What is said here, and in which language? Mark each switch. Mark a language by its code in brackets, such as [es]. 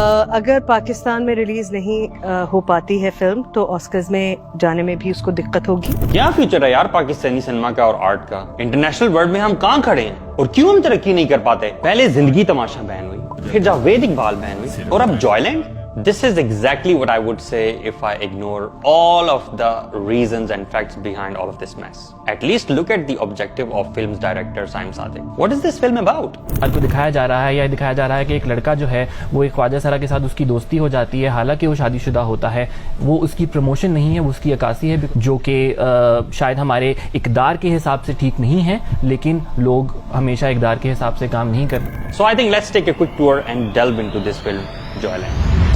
[ur] اگر پاکستان میں ریلیز نہیں ہو پاتی ہے فلم تو آسکرز میں جانے میں بھی اس کو دقت ہوگی. کیا فیوچر ہے یار پاکستانی سینما کا اور آرٹ کا؟ انٹرنیشنل ورلڈ میں ہم کہاں کھڑے ہیں اور کیوں ہم ترقی نہیں کر پاتے؟ پہلے زندگی تماشا بین ہوئی, پھر جاوید اقبال بین ہوئی, اور اب Joyland. [en] This is exactly what I would say if I ignore all of the reasons and facts behind all of this mess. At least look at the objective of film's director Saim Sadiq. What is this film about? [ur] آپ کو دکھایا جا رہا ہے یا دکھایا جا رہا ہے کہ ایک لڑکا جو ہے وہ ایک خواجہ سرا کے ساتھ اس کی دوستی ہو جاتی ہے, حالانکہ وہ شادی شدہ ہوتا ہے. وہ اس کی پروموشن نہیں ہے, وہ اس کی عکاسی ہے, جو کہ شاید ہمارے اقدار کے حساب سے ٹھیک نہیں ہے, لیکن لوگ ہمیشہ اقدار کے حساب سے کام نہیں کرتے. [en] So I think let's take a quick tour and delve into this film, Joyland.